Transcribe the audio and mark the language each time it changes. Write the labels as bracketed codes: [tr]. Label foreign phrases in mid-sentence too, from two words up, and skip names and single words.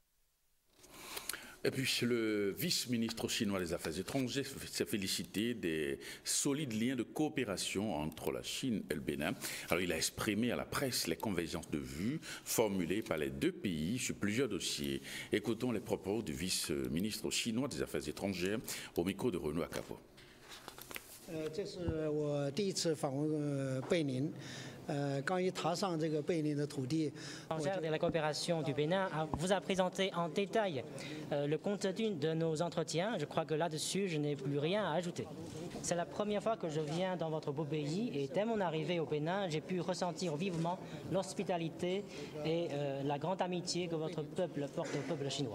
[fr] Et puis le vice-ministre chinois des Affaires étrangères s'est félicité des solides liens de coopération entre la Chine et le Bénin. Alors il a exprimé à la presse les convergences de vues formulées par les deux pays sur plusieurs dossiers. Écoutons les propos du vice-ministre chinois des Affaires étrangères au micro de Renaud Akapo. [zh] 这是我第一次访问贝宁， [fr] de la coopération du Bénin vous a présenté en détail le contenu de nos entretiens. Je crois que là-dessus, je n'ai plus rien à ajouter. C'est la première fois que je viens dans votre beau pays et dès mon arrivée au Bénin, j'ai pu ressentir vivement l'hospitalité et la grande amitié que votre peuple porte au peuple chinois.